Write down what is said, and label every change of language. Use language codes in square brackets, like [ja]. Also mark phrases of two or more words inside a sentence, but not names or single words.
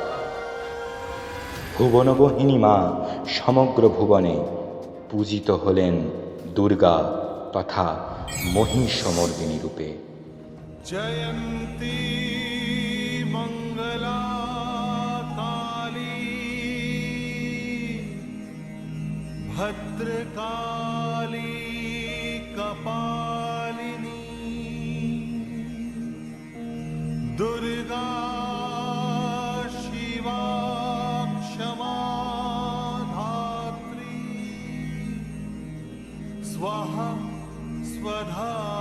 [bn] ভুবনবহিনী মা সমগ্র ভুবনে পূজিত হলেন দুর্গা তথা মহিষমর্দিনী রূপে। [sa] জয়ন্তী মঙ্গলা भद्रकाली कपालिनी दुर्गा शिवा क्षमा धात्री स्वाहा स्वधा